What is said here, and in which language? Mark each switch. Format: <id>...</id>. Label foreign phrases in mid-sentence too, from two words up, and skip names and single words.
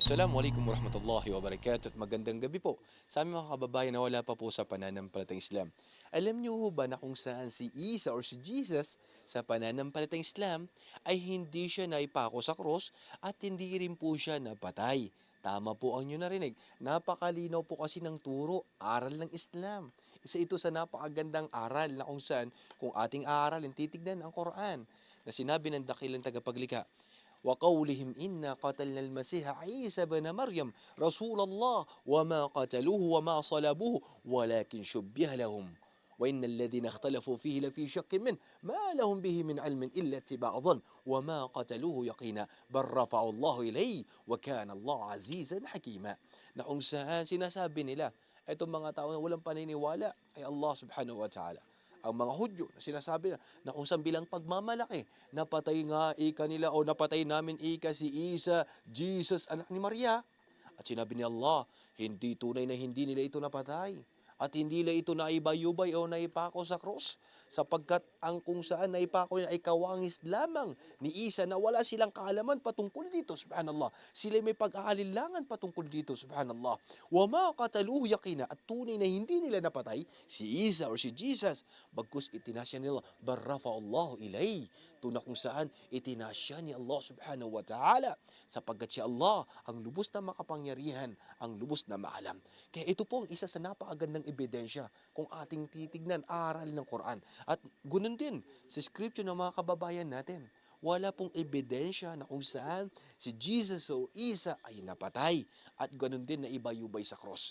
<ar>السلام عليكم ورحمة الله وبركاته</ar> <tl>at magandang gabi po sa aming mga kababayan na wala pa po sa pananampalatayang Islam. Alam niyo ho ba na kung saan si Isa or si Jesus sa pananampalatayang Islam ay hindi siya naipako sa krus at hindi rin po siya napatay. Tama po ang inyo narinig. Napakalinaw po kasi ng turo, aral ng Islam. Isa ito sa napakagandang aral na kung saan kung ating aaralin, titignan ang Quran na sinabi ng dakilang tagapaglikha,</tl> <ar>وقولهم إنا قتلنا المسيح عيسى بن مريم رسول الله وما قتلوه وما صلبوه ولكن شبه لهم وإن الذين اختلفوا فيه لفي شك منه ما لهم به من علم إلا اتباع ظن وما قتلوه يقينا بل رفعوا الله إليه وكان الله عزيزا حكيما.</ar> <tl>Na kung saan sinasabi nila itong mga tao na walang paniniwala kay Allah</tl> <ar>سبحانه وتعالى,</ar> <tl>ang mga Hudyo na sinasabi na kung saan bilang pagmamalaki, napatay nga ika nila o napatay namin ika si Isa, Jesus, anak ni Maria. At sinabi ni Allah, hindi tunay na hindi nila ito napatay. At hindi nila ito naibayubay o naipako sa krus. Sapagkat ang kung saan naipako niya ay kawangis lamang ni Isa na wala silang kaalaman patungkol dito, subhanallah. Sila may pag-aalilangan patungkol dito, subhanallah.</tl> <ar>وما قتلوه يقينا,</ar> <tl>at tunay na hindi nila napatay si Isa or si Jesus. Bagkus itinasya nila,</tl> <ar>بل رفعه الله إليه.</ar> <tl>Tuna kung saan itinasya ni Allah</tl> <ar>سبحانه وتعالى.</ar> <tl>Sapagkat si Allah ang lubos na makapangyarihan, ang lubos na maalam. Kaya ito po ang isa sa napakagandang ebidensya kung ating titignan aral ng Quran. At ganun din sa scripture ng mga kababayan natin. Wala pong ebidensya na kung saan si Jesus o Isa ay napatay at ganun din na ibayubay sa cross.</tl>